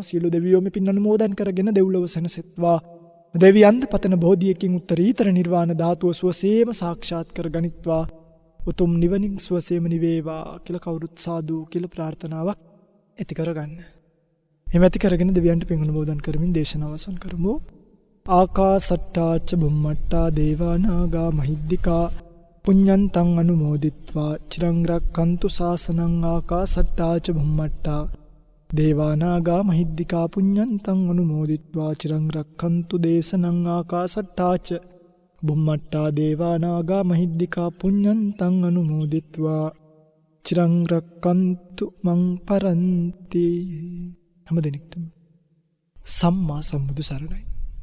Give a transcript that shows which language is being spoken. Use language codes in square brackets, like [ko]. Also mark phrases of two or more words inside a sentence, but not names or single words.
[si] සියලු දෙවියෝ මේ පින් අනුමෝදන් කරගෙන දෙව්ලොව සැනසෙත්වා. දෙවියන්ද පතන බෝධියකින් උත්තරීතර නිර්වාණ ධාතුව සුවසේම සාක්ෂාත් කරගනිත්වා. උතුම් නිවනින් සුවසේම නිවේවා කියලා කවුරුත් සාදු කියලා ප්‍රාර්ථනාවක් ඇති කරගන්න. එහෙම ඇති කරගෙන දෙවියන්ට පින් අනුමෝදන් කරමින් දේශනාව අවසන් කරමු. [pi] ආකාසට්ටාච බුම්මට්ටා දේවා නාග මහිද්దికා පුඤ්ඤන්තං අනුමෝදිත්වා චිරං රක්ඛන්තු ශාසනං. ආකාසට්ටාච බුම්මට්ටා දේවා නාග මහිද්దికා පුඤ්ඤන්තං අනුමෝදිත්වා චිරං රක්ඛන්තු දේශනං. ආකාසට්ටාච බුම්මට්ටා දේවා නාග මහිද්దికා පුඤ්ඤන්තං අනුමෝදිත්වා චිරං රක්ඛන්තු මං පරන්ති. [si] හැම දිනෙකටම සම්මා සම්බුදු සරණයි.